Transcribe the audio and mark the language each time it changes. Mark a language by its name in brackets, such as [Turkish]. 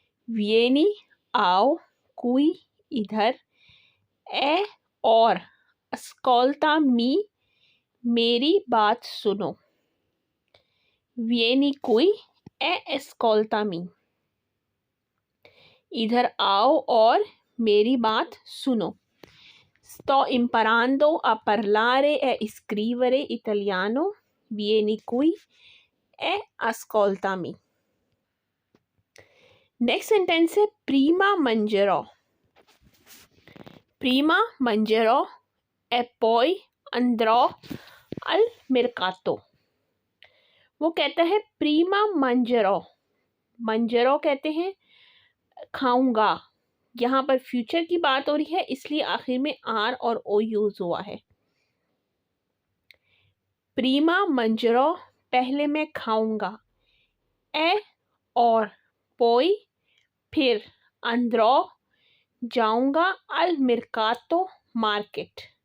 [Italian] विएनी [Hindi] आओ, [Italian] कुई [Hindi] इधर, ए और, [Italian] ascoltami [Hindi] मेरी बात सुनो। [Italian] विएनी कुई ए ascoltami [Hindi] इधर आओ और मेरी बात सुनो। [Italian] sto imparando a parlare e scrivere italiano। vieni qui e ascoltami। [Hindi] Next sentence है [Italian] prima mangerò। prima mangerò e poi andrò al mercato। [Hindi] वो कहता है [Italian] prima mangerò। mangerò [Hindi] कहते हैं खाऊंगा। यहाँ पर फ्यूचर की बात हो रही है इसलिए आखिर में आर और ओ यूज हुआ है। [Italian] प्रीमा मंजरो [Hindi] पहले मैं खाऊंगा। ए और, [Italian] पोई [Hindi] फिर, [Italian] अंद्रो [Hindi] जाऊंगा, [Italian] अल मिर्कातो [Hindi] मार्केट।